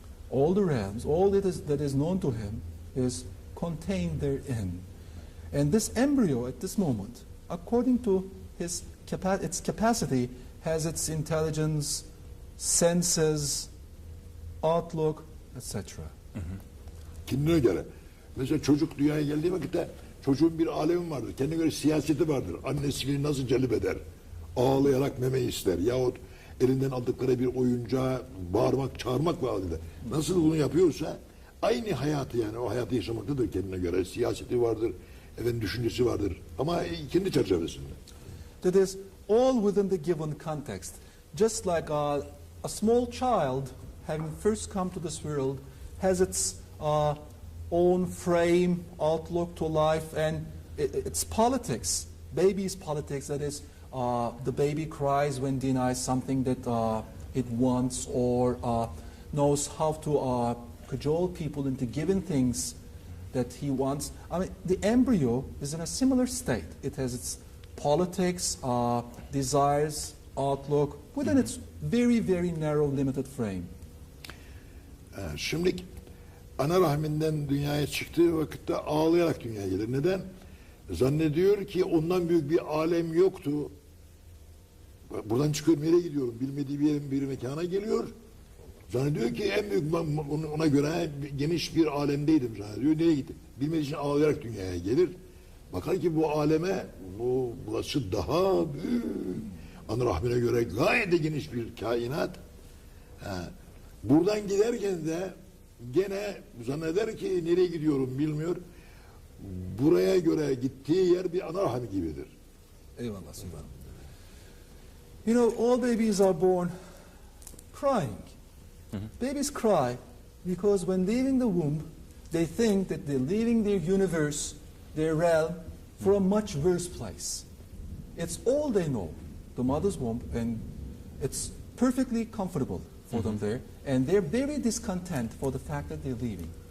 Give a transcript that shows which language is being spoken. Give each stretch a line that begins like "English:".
English: All the realms, all that is known to him is contained therein. And this embryo at this moment, according to its capacity, has its intelligence, senses, outlook, etc.
Turkish: Kendine göre. Mesela çocuk dünyaya geldiği vakitte çocuğun bir alemi vardır. Kendine göre siyaseti vardır. Annesini nasıl celbeder? Ağlayarak meme ister. Yahut elinden aldıkları bir oyuncağa bağırmak, çağırmak vaadinde. Nasıl bunu yapıyorsa aynı hayatı, yani o hayatı yaşamaktadır kendine göre. Siyaseti vardır, düşüncesi vardır. Ama kendi çerçevesinde.
English: That is all within the given context. Just like a small child, having first come to this world, has its own frame, outlook to life, and its politics. Baby's politics, that is, the baby cries when denies something that it wants, or knows how to cajole people into giving things that he wants. I mean, the embryo is in a similar state. It has its politics, desires, outlook, within its very, very narrow, limited frame.
Turkish: Şimdi ana rahminden dünyaya çıktığı vakitte ağlayarak dünyaya gelir. Neden? Zannediyor ki ondan büyük bir alem yoktu. Buradan çıkıyorum, nereye gidiyorum? Bilmediği bir mekana geliyor. Zannediyor ki en büyük, ona göre geniş bir alemdeydim zannediyor. Nereye gitti? Bilmediği için ağlayarak dünyaya gelir. Bakar ki bu aleme, burası daha büyük. Ana rahmine göre gayet de geniş bir kainat. Buradan giderken de gene zanneder ki nereye gidiyorum bilmiyor. Buraya göre gittiği yer bir ana rahmi gibidir. Eyvallah, Sübhan.
English: You know, all babies are born crying. Babies cry because when leaving the womb, they think that they're leaving their universe, their realm, for a much worse place. It's all they know, the mother's womb, and it's perfectly comfortable for them there, and they're very discontent for the fact that they're leaving.